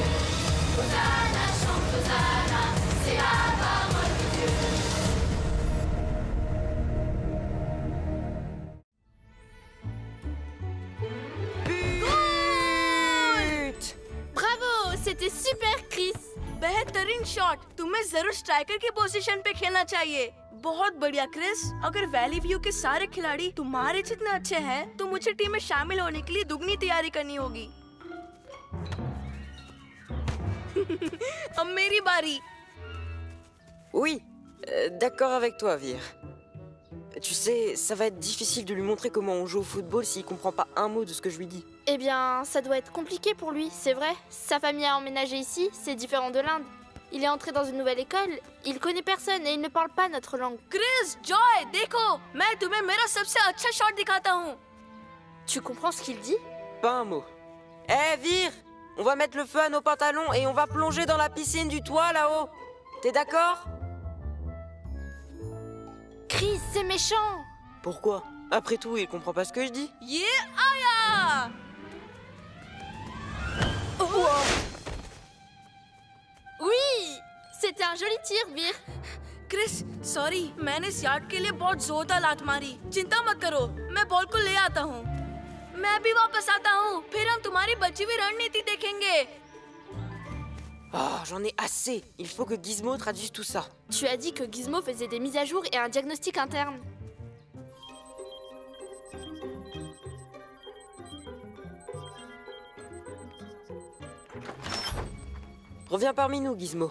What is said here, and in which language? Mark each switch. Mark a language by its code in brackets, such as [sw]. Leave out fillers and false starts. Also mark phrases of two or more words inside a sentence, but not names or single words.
[fr] Hosanna chante Hosanna, c'est la parole de Dieu. [hi] ब्रावो! [fr] c'était super, Chris. [hi] बेहतरीन शॉट. तुम्हें जरूर स्ट्राइकर की पोजीशन पे खेलना चाहिए. बहुत बढ़िया क्रिस. अगर वैली व्यू के सारे खिलाड़ी तुम्हारे जितने अच्छे हैं, तो मुझे टीम में शामिल होने के लिए दुगनी तैयारी करनी होगी. अब मेरी बारी. [fr] Oui, d'accord avec toi, Vir. Tu sais, ça va être difficile de lui montrer comment on joue au football s'il comprend pas un mot de ce que je lui dis. Eh bien, ça doit être compliqué pour lui, c'est vrai. Sa famille a emménagé ici, c'est différent de l'Inde. Il est entré dans une nouvelle école, il connaît personne et il ne parle pas notre langue. [hi] क्रिस, जॉय, देखो, मैं तुम्हें मेरा सबसे अच्छा शॉट दिखाता हूँ. [fr] Tu comprends ce qu'il dit? Pas un mot. Eh, Vir, on va mettre le feu à nos pantalons et on va plonger dans la piscine du toit là-haut. T'es d'accord? Chris, c'est méchant! Pourquoi? Après tout, il comprend pas ce que je dis. [hi] ये आया. [fr] Oui! C'était un joli tir, Vir. [hi] क्रिस, सॉरी, मैंने इस यार्ड के लिए बहुत जोरदार लात मारी. चिंता मत करो, मैं बॉल को ले आता हूँ. मैं भी वापस आता हूँ. फिर हम तुम्हारी बची हुई रणनीति देखेंगे. [fr] Oh, j'en ai assez. Il faut que Gizmo traduise tout ça. Tu as dit que Gizmo faisait des mises à jour et un diagnostic interne. Reviens parmi nous, Gizmo.